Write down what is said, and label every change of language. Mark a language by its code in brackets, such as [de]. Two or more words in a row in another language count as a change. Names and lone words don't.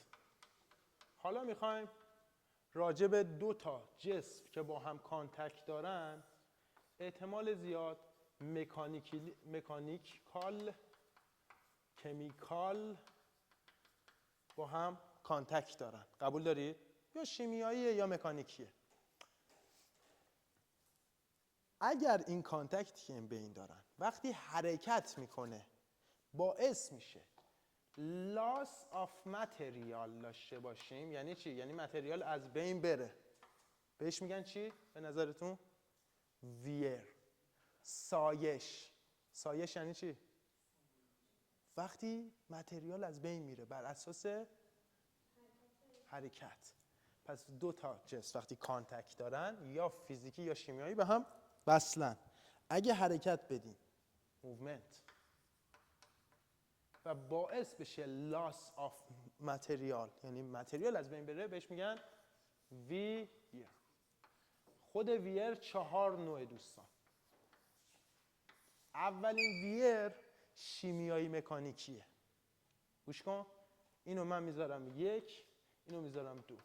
[fa] حالا میخوایم راجع به 2 تا جسم که با هم کانتکت دارن احتمال زیاد [en] mechanical chemical [fa] با هم کانتکت دارن. قبول دارید؟ یا شیمیاییه یا مکانیکیه. اگر این کانتکتی که این بین دارن وقتی حرکت میکنه باعث میشه [en] loss of material [fa] داشته باشیم، یعنی چی؟ یعنی متریال از بین بره. بهش میگن چی؟ به نظرتون؟ ویر. سایش. سایش یعنی چی؟ وقتی متریال از بین میره بر اساس حرکت. پس 2 تا جسم وقتی کانتکت دارن یا فیزیکی یا شیمیایی به هم وصلن. اگه حرکت بدین موومنت و باعث بشه [en] loss of material [fa] یعنی متریال از بین بره بهش میگن ویر. خود ویر 4 نوع دوستان. اولین ویر شیمیایی مکانیکیه. گوش کن. اینو من میذارم 1، اینو میذارم 2.